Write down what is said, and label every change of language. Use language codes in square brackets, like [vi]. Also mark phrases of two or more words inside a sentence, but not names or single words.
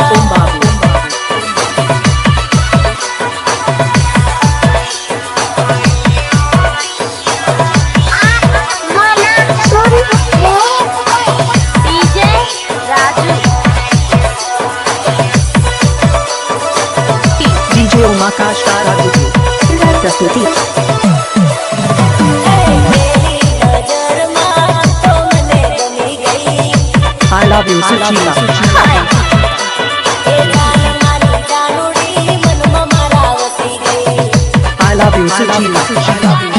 [hi] डीजे राजू, डीजे उमाकाश प्रस्तुति। [en] I love you, सुशीला। I love you, सुशीला।